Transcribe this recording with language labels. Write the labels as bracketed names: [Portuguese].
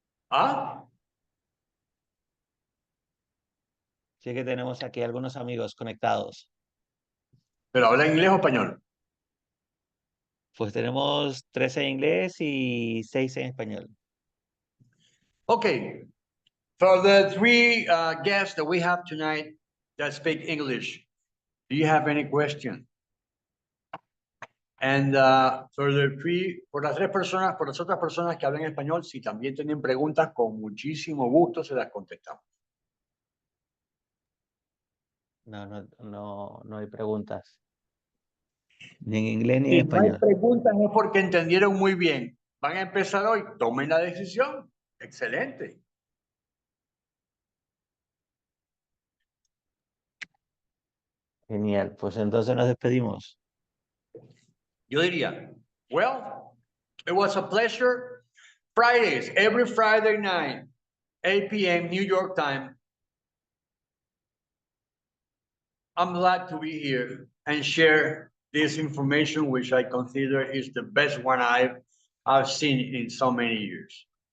[Spanish] ¿Ah? Sí que tenemos aquí algunos amigos conectados. ¿Pero habla inglés o español? Pues tenemos 13 en inglés y 6 en español. Okay. [English] For the three guests that we have tonight that speak English, do you have any question? [Spanish] And for las tres personas, por las otras personas que hablan español, si también tienen preguntas, con muchísimo gusto se las contestamos. No hay preguntas. Ni en inglés ni en Si no español. hay preguntas es porque entendieron muy bien. Van a empezar hoy, tomen la decisión. Excelente. Genial, pues entonces nos despedimos. Yo diría, [English] well, it was a pleasure. Fridays, every Friday night, 8 p.m. New York time. I'm glad to be here and share this information, which I consider is the best one I've seen in so many years.